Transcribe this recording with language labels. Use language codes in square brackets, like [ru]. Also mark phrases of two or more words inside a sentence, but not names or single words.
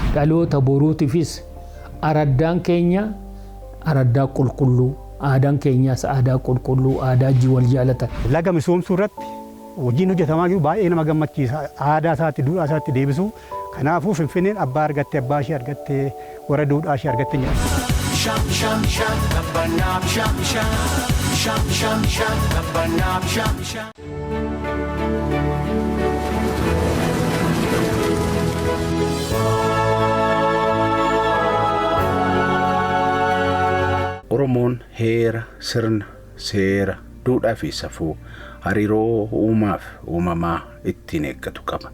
[om] Dhaloota boruutiifis araddaan keenya araddaa qulqulluu, aadaan keenyaas aadaa qulqulluu, aadaa wal jaalatan. Laga misoomsuu irratti hojiin hojjetamaa jiru baay'ee nama gammachiisa. Aadaa isaatti, duudhaa isaatti deebisuu. Kanaafuu Finfinneen abbaa argattee, abbaa ishee argattee, warra duudhaa ishee argattee nyaata. Sham sham sham kabbanaaf sham sham sham sham sham kabbanaaf sham sham. Oromoon heera, sirna, seera, duudhaa fi safuu hariiroo uumaaf uumamaa ittiin eeggatu qaba.